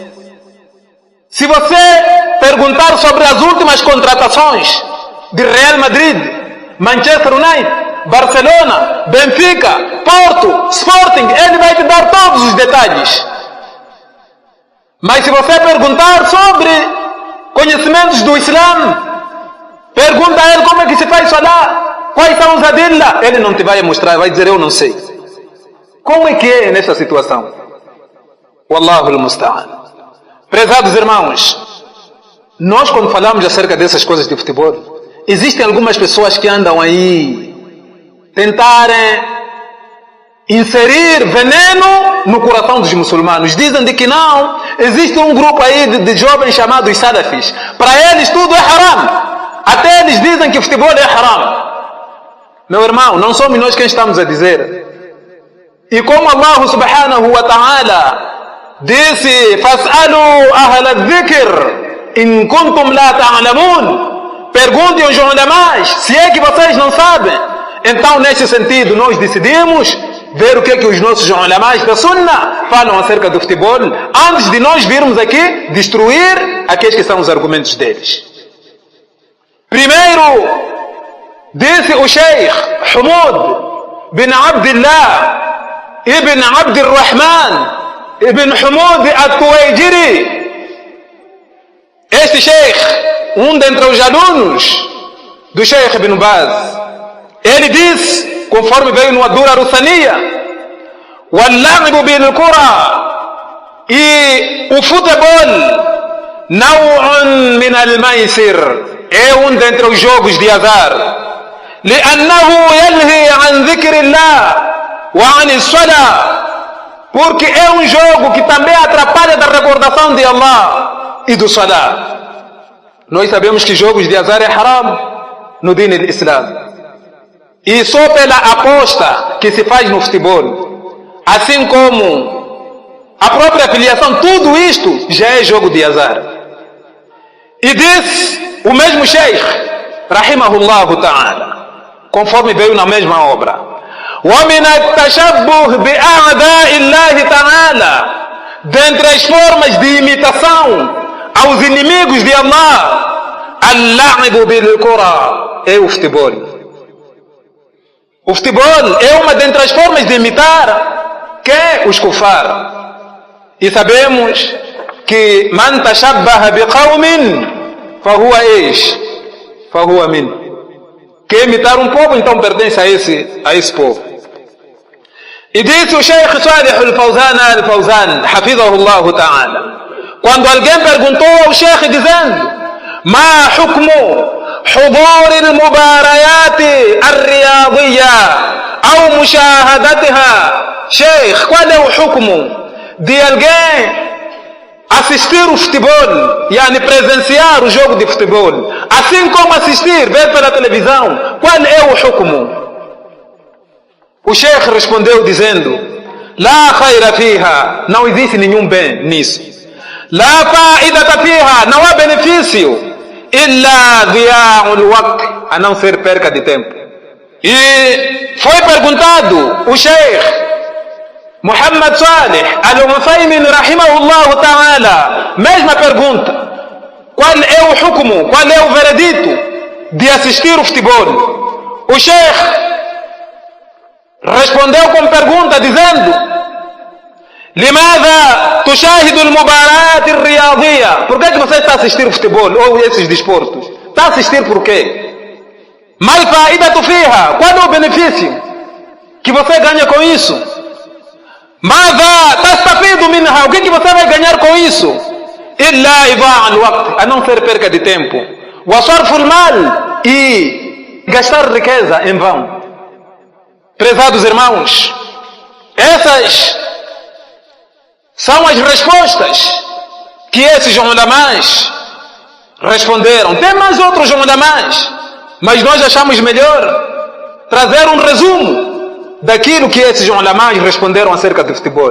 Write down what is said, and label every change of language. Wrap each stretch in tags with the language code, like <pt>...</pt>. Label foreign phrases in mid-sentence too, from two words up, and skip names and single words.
<pt>Se você perguntar sobre as últimas contratações de Real Madrid, Manchester United, Barcelona, Benfica, Porto, Sporting, ele vai te dar todos os detalhes. Mas se você perguntar sobre conhecimentos do Islã, pergunta a ele como é que se faz salah, quais são os adillah, ele não te vai mostrar, vai dizer eu não sei. Como é que é nessa situação?</pt> <ar>والله المستعان.</ar> <pt>Prezados irmãos, nós quando falamos acerca dessas coisas de futebol, existem algumas pessoas que andam aí tentarem inserir veneno no coração dos muçulmanos. Dizem de que não, existe um grupo aí de jovens chamados salafis. Para eles tudo é haram. Até eles dizem que futebol é haram. Meu irmão, não somos nós quem estamos a dizer. E como</pt> <ar>الله سبحانه وتعالى</ar> <pt>disse:</pt> <ar>فَاسْأَلُوا أَهْلَ الذِّكْرِ إِن كُنْتُمْ لَا تَعْلَمُونَ,</ar> <pt>perguntem aos ulamás se é que vocês não sabem. Então, nesse sentido, nós decidimos ver o que os nossos ulamás da Sunna falam acerca do futebol, antes de nós virmos aqui destruir aqueles que são os argumentos deles. Primeiro, disse o Sheikh Humud bin Abdullah ibn Abdurrahman ibn Humud al-Tuwaijiri. Este Sheikh, um dentre os alunos do Sheikh Ibn Baz, ele diz, conforme veio no Ad-Durar As-Saniyya:</pt> <ar>وَاللَّعِبُ بِالْكُرَى,</ar> <pt>e o futebol,</pt> <ar>نوع من الميسر,</ar> <pt>é um dentre os jogos de azar,</pt> <ar>لأنه يلهي عن عن ذكر الله وعن الصلاة,</ar> <pt>porque é um jogo que também atrapalha da recordação de Allah e do salah. Nós sabemos que jogos de azar é haram no</pt> <ar>دين الإسلام.</ar> <pt>E só pela aposta que se faz no futebol, assim como a própria filiação, tudo isto já é jogo de azar. E disse o mesmo Sheikh,</pt> <ar>رحمه الله تعالى,</ar> <pt>conforme veio na mesma obra:</pt> <ar>وَمِنَ التَّشَبُّهِ بِأَعْدَاءِ اللَّهِ تَعَالَى,</ar> <pt>dentre as formas de imitação aos inimigos de Allah,</pt> <ar>اللعب بالكرة,</ar> <pt>é o futebol. O futebol é uma dentre as formas de imitar quem? Os kufar. E sabemos que</pt> <ar>من تشبه بقوم فهو إيش فهو من.</ar> <pt>Quer imitar um povo, então pertence a esse povo. E disse o Sheikh Salih al-Fawzan al-Fawzan,</pt> <ar>حفظه الله تعالى,</ar> <pt>quando alguém perguntou ao Sheikh dizendo:</pt> <ar>ما حكم حضور المباريات الرياضية أو مشاهدتها؟</ar> <pt>Sheikh, qual é o hukumu de alguém assistir o futebol, yani presenciar o jogo de futebol, assim como assistir, ver pela televisão? Qual é o hukumu? O Sheikh respondeu dizendo:</pt> <ar>لا خير فيها,</ar> <pt>não existe nenhum bem nisso.</pt> <ar>لا فائدة فيها,</ar> <pt>não há benefício.</pt> <ar>إلا ضياع الوقت,</ar> <pt>a não ser perca de tempo. E foi perguntado o Sheikh Muhammad Salih al-Uthaymin</pt> <ar>رحمه الله تعالى,</ar> <pt>mesma pergunta: qual é o hukumu, qual é o veredito de assistir o futebol? O Sheikh respondeu com pergunta dizendo:</pt> <ar>لماذا تشاهد المباريات الرياضية?</ar> <pt>Por que você está a assistir o futebol ou esses desportos? Está a assistir por quê?</pt> <ar>ما الفائدة فيها?</ar> <pt>Qual é o benefício que você ganha com isso?</pt> <ar>ماذا تستفيد منها?</ar> <pt>O que você vai ganhar com isso?</pt> <ar>إلا إضاعة الوقت,</ar> <pt>a não ser perca de tempo.</pt> <ar>وصرف المال,</ar> <pt>e gastar riqueza em vão. Prezados irmãos, essas são as respostas que esses ulamás responderam. Tem mais outros ulamás, mas nós achamos melhor trazer um resumo daquilo que esses ulamás responderam acerca do futebol.</pt>